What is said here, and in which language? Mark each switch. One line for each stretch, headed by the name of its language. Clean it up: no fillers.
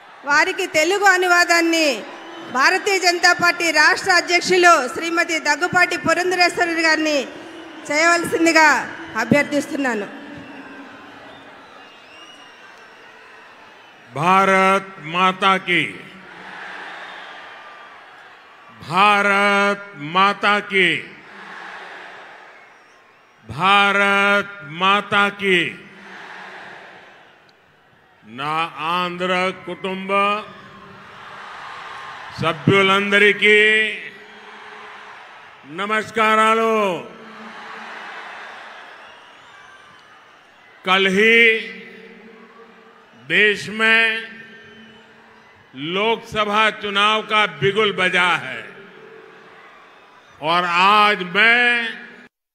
Telugu: వారికి తెలుగు అనువాదాన్ని భారతీయ జనతా పార్టీ రాష్ట్ర అధ్యక్షులు శ్రీమతి దగ్గుపాటి పురంధరేశ్వరి గారిని చేయవలసిందిగా అభ్యర్థిస్తున్నాను.
Hindi: भारत माता की, भारत माता की, भारत माता की.
Telugu: నా ఆంధ్ర కుటుంబ సభ్యులందరికీ నమస్కారాలు.
Hindi: कल ही देश में लोकसभा चुनाव का बिगुल बजा है और आज मैं